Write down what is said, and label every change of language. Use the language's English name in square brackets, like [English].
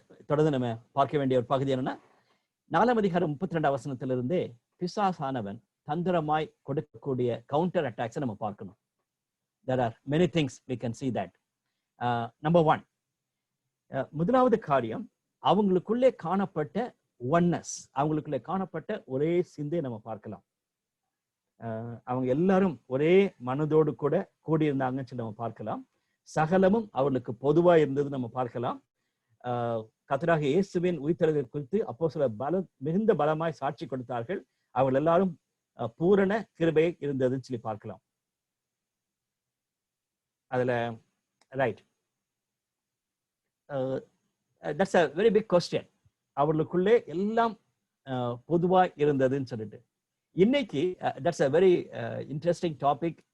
[Tamil] தொடர்ந்து நம்ம பார்க்க வேண்டிய ஒரு பகுதி என்னன்னா, 4 அதிகாரம் 32 வசனத்திலிருந்தே பிசாசானவன் தந்திரமாய் கொடுக்கக்கூடிய கவுண்டர் அட்டாக்ஸை நம்ம பார்க்கணும். [English] There are many things we can see that. [Tamil] Number 1, முதலாவது காரியம், அவங்களுக்குள்ளே காணப்பட்ட ஒன்னஸ், அவங்களுக்குள்ளே காணப்பட்ட ஒரே சிந்தை நம்ம பார்க்கலாம். அவங்க எல்லாரும் ஒரே மனதோடு கூட கூடியிருந்தாங்கன்னு சொல்லி நம்ம பார்க்கலாம். சகலமும் அவர்களுக்கு பொதுவா இருந்தது நம்ம பார்க்கலாம். கர்த்தராகிய இயேசுவின் உயிர்த்தெழுதல் குறித்து அப்போஸ்தலர் மிகுந்த பலமாய் சாட்சி கொடுத்தார்கள். அவர்கள் எல்லாரும் பூரண கிருபை இருந்ததுன்னு சொல்லி பார்க்கலாம். அதுல [English] Right, that's a very big question. [Tamil] அவர்களுக்குள்ளே எல்லாம் பொதுவா இருந்ததுன்னு சொல்லிட்டு இன்னைக்கு [English] that's a very interesting topic.